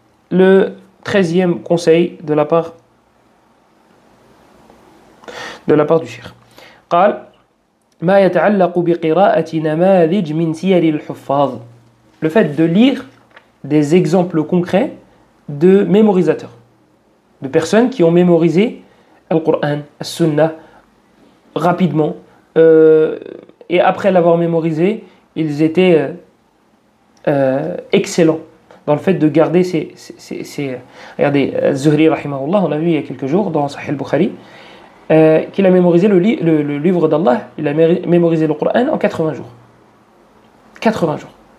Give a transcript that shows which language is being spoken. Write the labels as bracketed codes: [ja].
[fr] Le 13e conseil de la part du sihr. [ar] قال ما يتعلق بقراءة نماذج من سير الحفاظ. [fr] Le fait de lire des exemples concrets de mémorisateurs, de personnes qui ont mémorisé le Coran, la Sunna, rapidement, et après l'avoir mémorisé, ils étaient excellents dans le fait de garder ces regardez, Zuhri rahimahullah, on a vu il y a quelques jours dans Sahih al-Bukhari, qu'il a mémorisé le livre d'Allah, il a mémorisé le Coran en 80 jours. 80 jours.